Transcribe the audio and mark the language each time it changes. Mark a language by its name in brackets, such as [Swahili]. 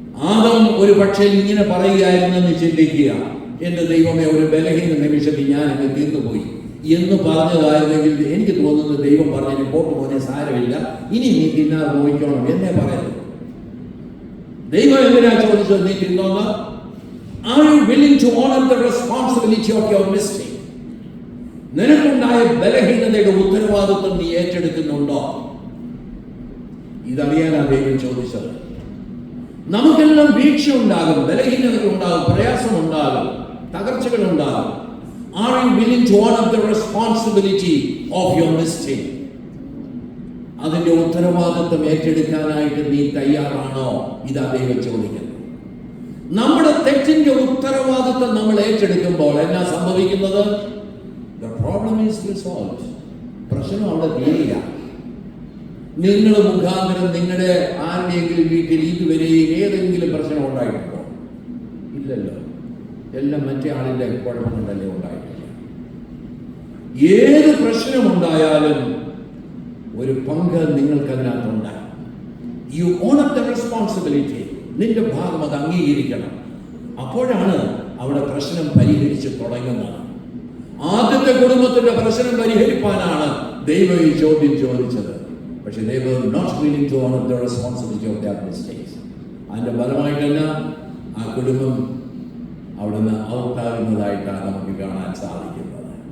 [Malayalam] ആദം ഒരു പക്ഷേ ഇങ്ങനെ പറയുകയായിരുന്നെന്ന് ചിന്തിക്കുക, എന്റെ ദൈവമേ, ഒരു ബലഹീന നിമിഷത്തിൽ ഞാൻ എന്നെ തിന്നുപോയി എന്ന് പറഞ്ഞതായിരുന്നെങ്കിൽ എനിക്ക് തോന്നുന്നത് ദൈവം പറഞ്ഞു, പോട്ട് പോലെ സാരമില്ല, ഇനി നീ തിന്നാതെ നോക്കണം എന്നേ പറയുന്നു. ദൈവം എന്തിനാ ചോദിച്ചത് നീ തിന്നോന്ന്? [English] Are you willing to honor the responsibility of your mistake? [Malayalam] നിനക്കുണ്ടായ ബലഹീനതയുടെ ഉത്തരവാദിത്വം നീ ഏറ്റെടുക്കുന്നുണ്ടോ? ഇതറിയാനാണ് ദൈവം ചോദിച്ചത്. നമുക്കെല്ലാം വീഴ്ച ഉണ്ടാകും, ബലഹീനതകൾ ഉണ്ടാകും, പ്രയാസം ഉണ്ടാകും, തകർച്ചകൾ ഉണ്ടാകും. [English] Are you willing to honor the responsibility of your mistake? [Malayalam] അതിന്റെ ഉത്തരവാദിത്വം ഏറ്റെടുക്കാനായിട്ട് നീ തയ്യാറാണോ? ഇതാ ദൈവം ചോദിക്കുന്നത്. നമ്മുടെ തെറ്റിന്റെ ഉത്തരവാദിത്വം നമ്മൾ ഏറ്റെടുക്കുമ്പോൾ എന്നാ സംഭവിക്കുന്നത്? [English] The problem is resolved. [Malayalam] പ്രശ്നം അവിടെ തീരില്ല. നിങ്ങൾ മുഖാന്തരം നിങ്ങളുടെ ആരുടെയെങ്കിലും വീട്ടിൽ ഇതുവരെ ഏതെങ്കിലും പ്രശ്നം ഉണ്ടായിട്ടുണ്ടോ? ഇല്ലല്ലോ. എല്ലാം മറ്റേ ആളിന്റെ കുഴപ്പം കൊണ്ടല്ലേ ഉണ്ടായിട്ടില്ല. ഏത് പ്രശ്നമുണ്ടായാലും ഒരു പങ്ക് നിങ്ങൾക്ക് അതിനകത്തുണ്ട്. [English] You honour the responsibility. [Malayalam] നിന്റെ ഭാഗം അത് അംഗീകരിക്കണം. അപ്പോഴാണ് അവിടെ പ്രശ്നം പരിഹരിച്ച് തുടങ്ങുന്നത്. ആദ്യത്തെ കുടുംബത്തിന്റെ പ്രശ്നം പരിഹരിപ്പാനാണ് ദൈവം ഈ ചോദ്യം ചോദിച്ചത്. പക്ഷെ [English] they were not willing to honor the responsibility of their mistakes. [Malayalam] അതിന്റെ ഫലമായിട്ട് തന്നെ ആ കുടുംബം അവിടുന്ന് ഔട്ടാകുന്നതായിട്ടാണ് നമുക്ക് കാണാൻ സാധിക്കുന്നത്.